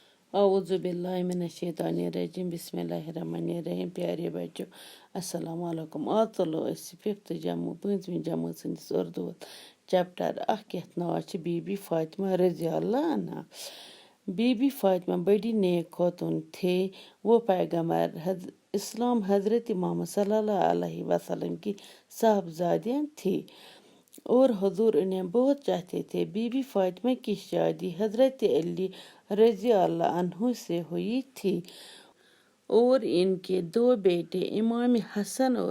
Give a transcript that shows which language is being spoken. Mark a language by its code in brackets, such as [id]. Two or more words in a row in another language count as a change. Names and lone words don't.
[ar] اعوذ باللہ من الشیطان الرجیم بسم اللہ الرحمن الرحیم [ur] پیارے بچو [ar] السلام علیکم [ks] آز ژلو أسۍ 5th جموں 5ویں جمٲژ سٕنٛدِس اردوٗوس چیپٹر اکھ یتھ ناو چھُ بی بی فاطمہ [ar] رضی اللہ عنہا [ks] بی [ur] بی فاطمہ بڑی نیک خاتون تھے وہ پیغمبر اسلام حضرت محمد [ar] صلی اللہ علیہ وسلم [ur] کی صاحبزادیاں تھی اور حضور انہیں بہت چاہتے تھے بی بی فاطمہ کی شادی حضرت علی [ar] رضی اللہ عنہ [ur] سے ہوئی تھی اور ان کے 2 بیٹے امام حسن اور